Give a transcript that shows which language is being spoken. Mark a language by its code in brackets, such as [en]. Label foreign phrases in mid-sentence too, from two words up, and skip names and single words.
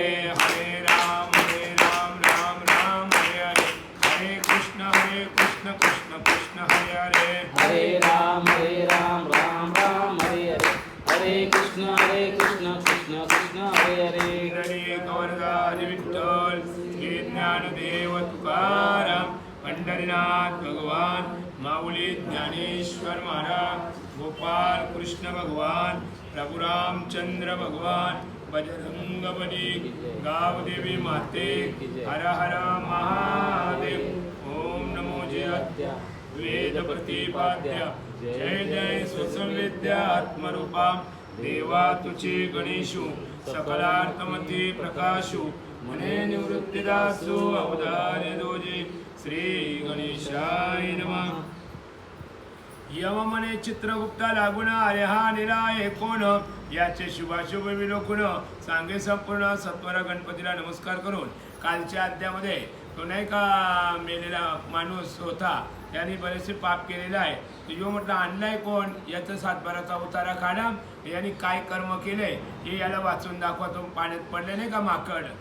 [sa] हरे हरे राम राम राम हरे हरे हरे कृष्ण कृष्ण कृष्ण हरे हरे हरे राम राम राम हरे हरे हरे कृष्ण कृष्ण कृष्ण हरे हरे [mr] इंद्रनी गौरदास विठ्ठल श्री ज्ञानदेव तुकाराम पंढरीनाथ भगवान माऊली ज्ञानेश्वर महाराज गोपाल कृष्ण भगवान प्रभु रामचंद्र भगवान बजरंग बली गावदेवी माते हर हर महादेव ओम नमो जय वेद प्रतिपाद्य जय जय सुसंविद्या आत्मरूपा देवा तुझे गणेशु सकलार्थमती प्रकाशु मने निवृत्तिदासु अवधार्य दोजे [sa] श्री गणेशाय नमः [mr] यम मने चित्रगुप्ता लागून अरे हा निराय कोण याचे शुभाशुभ विलोकून सांगे संपूर्ण सत्वर गणपतीला नमस्कार करून कालच्या अध्यामध्ये तो नाही का मेलेला माणूस होता त्याने बरेचसे पाप केलेले आहे तो यो म्हटलं आणलाय कोण याचा सातबाराचा उतारा काढा यांनी काय कर्म केले हे याला वाचून दाखवतो पाण्यात पडले नाही का माकड